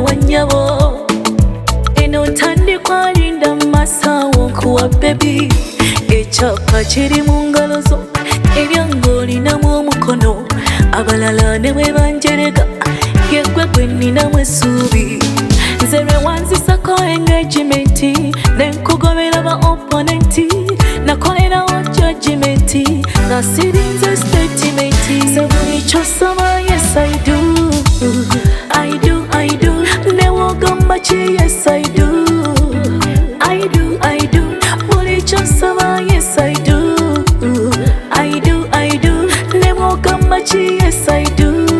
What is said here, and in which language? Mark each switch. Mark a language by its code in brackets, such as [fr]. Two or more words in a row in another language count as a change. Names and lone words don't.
[lg] wa nnyabo eno ntandikwa linda masaawo nkuwa bebi ekyapa kiri mu ngalo zo ebyange olinamu omukono abalala ne bwe banjerega yegwe gwe nninamu essuubi nze lwe wanzisako engagement ne nkugobera ba opponenti nakolerawo judgment nga sirinze statement ze buli kyosaba [en] yes I do. I do, I do. [lg] Ne wogamba ki [en] yes I do. I do, I do. [lg] Buli kyosaba [en] yes I do. I do, I do. [lg] Ne wogamba ki [en] yes I do.